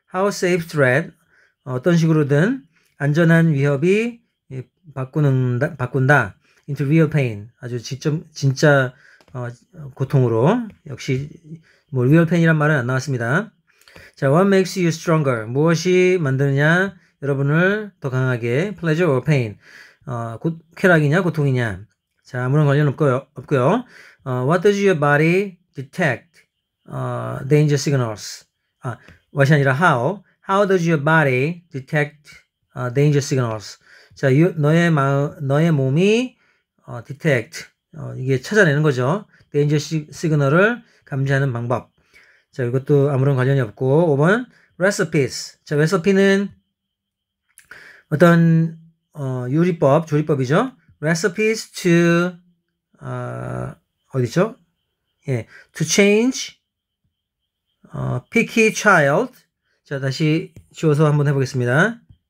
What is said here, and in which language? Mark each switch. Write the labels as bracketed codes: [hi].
[en] How safe threat [ko] 어떤 식으로든 안전한 위협이 바꾼다 [en] into real pain [ko] 아주 진짜 고통으로 역시 뭐 real pain이란 말은 안 나왔습니다. 자, [en] what makes you stronger [ko] 무엇이 만드느냐 여러분을 더 강하게 [en] pleasure or pain [ko] 쾌락이냐 고통이냐 자 아무런 관련 없고요. [en] What does your body detect danger signals what이 아니라 how does your body detect danger signals [ko] 자 너의 몸이 [en] detect [ko] 이게 찾아내는 거죠. danger signal을 감지하는 방법 자 이것도 아무런 관련이 없고 5번 recipes 자 레시피는 어떤 조리법이죠. [en] recipes to [ko] 어디죠? [en] 예, to change picky child. [ko] 자, 다시 지워서 한번 해보겠습니다.